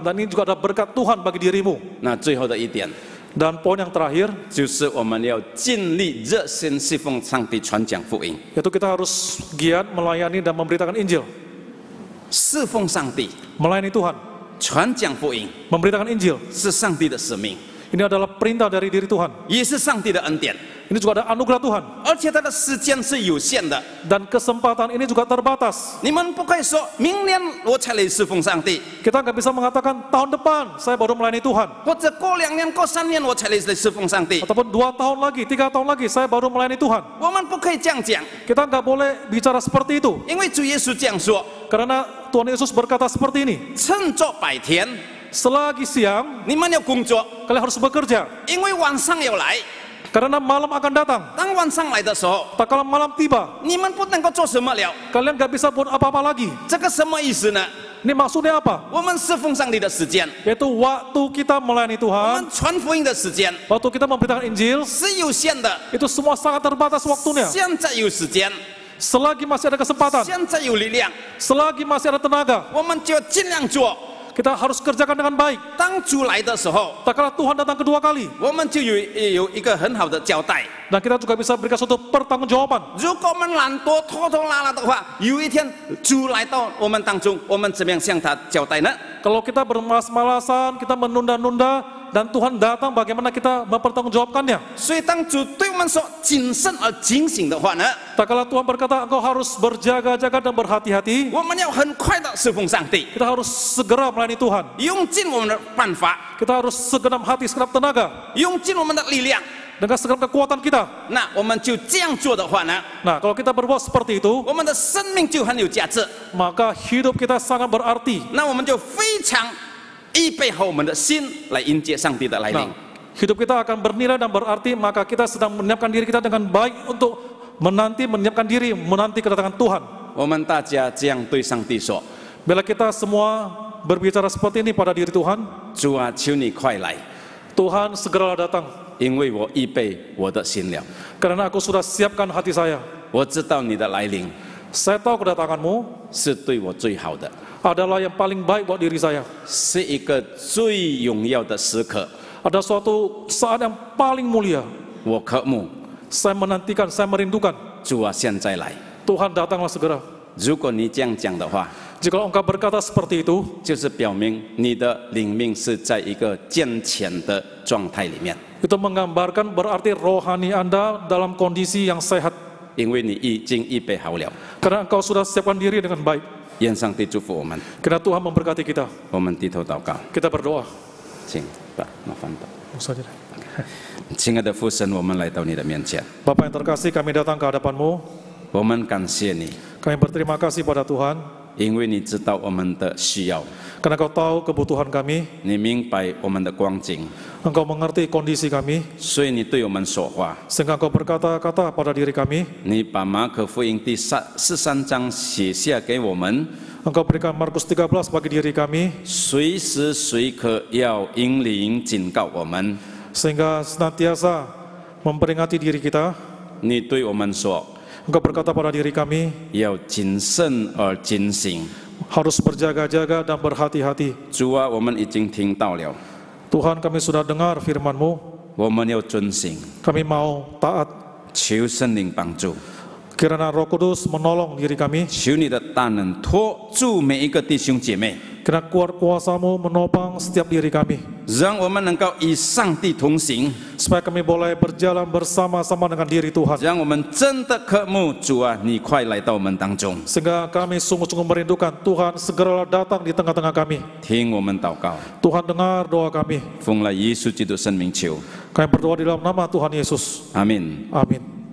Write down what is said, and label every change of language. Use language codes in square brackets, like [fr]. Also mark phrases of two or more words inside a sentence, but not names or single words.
[id] Dan ini juga ada berkat Tuhan bagi dirimu. [zh] 那最后的一点， [id] Dan poin yang terakhir, [zh] 就是我们要尽力热心侍奉上帝，传讲福音， [id] yaitu kita harus giat melayani dan memberitakan Injil. [zh] 侍奉上帝， [id] Melayani Tuhan, [zh] 传讲福音 [id] memberitakan Injil. [zh] 是上帝的使命。 [id] Ini adalah perintah dari diri Tuhan. [zh] 也是上帝的恩典， [id] Ini juga ada anugerah Tuhan. [zh] 而且它的时间是有限的。 [id] Dan kesempatan ini juga terbatas. [zh] 你们不可以说明年我才来侍奉上帝， [id] Kita nggak bisa mengatakan tahun depan saya baru melayani Tuhan. [zh] 或者过2年、过3年我才来侍奉上帝。 [id] Ataupun 2 tahun lagi, 3 tahun lagi saya baru melayani Tuhan. [zh] 我们不可以这样讲， [id] Kita nggak boleh bicara seperti itu. [zh] 因为主耶稣这样说： [id] Karena Tuhan Yesus berkata seperti ini. [zh] 趁着白天， [id] Selagi siang, [zh] 你们要工作， [id] kalian harus bekerja. [zh] 因为晚上要来。 [id] Karena malam akan datang. [zh] 当晚上来的时候， [id] Tak kala malam tiba, [zh] 你们不能够做什么了。 [id] kalian nggak bisa buat apa-apa lagi. [zh] 这个什么意思呢？ [id] Ini maksudnya apa? [zh] 我们侍奉上帝的时间， [id] Yaitu waktu kita melayani [zh] 我 [id] Tuhan, [zh] 们传福音的时间 [id] waktu kita memberitakan Injil, [zh] 是有限的。 [id] itu semua sangat terbatas waktunya. [zh] 现在有时间， [id] Selagi masih ada kesempatan, [zh] 现在有力量， [id] selagi masih ada tenaga, [zh] 我们就要尽量做。 [id] kita harus kerjakan dengan baik. [zh] 当主来的时候， [id] Tak kala Tuhan datang kedua kali, [zh] 我们就有一个很好的交代。 [id] dan kita juga bisa berikan suatu pertanggungjawaban. [zh] 如果我们懒惰、拖拖拉拉的话，有一天主来到我们当中，我们怎么样向他交代呢？ [id] Kalau kita bermalas-malasan, kita menunda-nunda, dan Tuhan datang, bagaimana kita mempertanggungjawabkannya? [zh] 所以当主对我们说谨慎而警醒的话呢， [id] Tak kala Tuhan berkata, engkau harus berjaga-jaga dan berhati-hati, [zh] 我们要很快的侍奉上帝， [id] kita harus segera melayani Tuhan. [zh] 用尽我们的办法， [id] Kita harus segenap hati, segenap tenaga, [zh] 用尽我们的力量。 [id] dengan segenap kekuatan kita. [zh] 那我们就这样做的话呢， [id] Nah, kalau kita berbuat seperti itu, [zh] 我们的生命就很有价值。 [id] maka hidup kita sangat berarti. [zh] 那我们就非常预备好我们的心来迎接上帝的来临。 [id] Nah, hidup kita akan bernilai dan berarti, maka kita sedang menyiapkan diri kita dengan baik untuk menyiapkan diri menanti kedatangan Tuhan. [zh] 我们大家这样对上帝说： [id] Bila kita semua berbicara seperti ini pada diri Tuhan, [zh] 主啊，求你快来， [id] Tuhan segeralah datang. [zh] 因为我预备我的心了。 [id] Karena aku sudah siapkan hati saya. [zh] 我知道你的来临 [id] Saya tahu kedatanganmu [zh] 是对我最好的， [id] adalah yang paling baik buat diri saya. [zh] 是一个最荣耀的时刻。 [id] Ada suatu saat yang paling mulia. [zh] 我渴慕 [id] Saya menantikan, saya merindukan. [zh] 主啊，现在来。 [id] Tuhan datanglah segera. [zh] 如果你这样讲的话， [id] Jika engkau berkata seperti itu, [zh] 就是表明你的灵命是在一个健全的状态里面， [id] itu menggambarkan berarti rohani Anda dalam kondisi yang sehat. [zh] 因为你已经预备好了。 [id] Karena engkau sudah siapkan diri dengan baik. [zh] 愿上帝祝福我们。 [id] Karena Tuhan memberkati kita. [zh] 我们低头祷告， [id] Kita berdoa. 请把麻烦把。 Saja. [zh] 亲爱的父神，我们来到你的面前， [id] Bapa yang terkasih, kami datang ke hadapan-Mu. [zh] 我们感谢你， [id] Kami berterima kasih pada Tuhan. [zh] 因为你知道我们的需要， [id] Karena Kau tahu kebutuhan kami. [zh] 你明白我们的光景， [id] Engkau mengerti kondisi kami. [zh] 所以你对我们说话。 [id] Sehingga Engkau berkata-kata pada diri kami. [zh] 你把马可福音第13章写下给我们， [id] Engkau berikan Markus 13 bagi diri kami. [zh] 随时随刻要引领警告我们。 [id] Sehingga senantiasa memperingati diri kita. [zh] 你对我们说， [id] Engkau berkata pada diri kami, [zh] 要谨慎而警醒。 [id] harus berjaga-jaga dan berhati-hati. [zh] 主啊，我们已经听到了， [id] Tuhan, kami sudah dengar firman-Mu. [zh] 我们要遵行， [id] Kami mau taat. [zh] 求圣灵帮助， [id] Kirana Roh Kudus menolong diri kami. [zh] 求你的大能托住每一个弟兄姐妹， [id] Kirana kuat kuasa-Mu menopang setiap diri kami. [zh] 让我们能够与上帝同行， [id] Supaya kami boleh berjalan bersama-sama dengan diri Tuhan. [zh] 让我们真的渴慕主啊，你快来到我们当中， [id] Sehingga kami sungguh-sungguh merindukan Tuhan segeralah datang di tengah-tengah kami. [zh] 听我们祷告， [id] Tuhan dengar doa kami. [zh] 奉了耶稣基督圣名求， [id] Kami berdoa di dalam nama Tuhan Yesus. [zh] 阿门。 [id] Amin.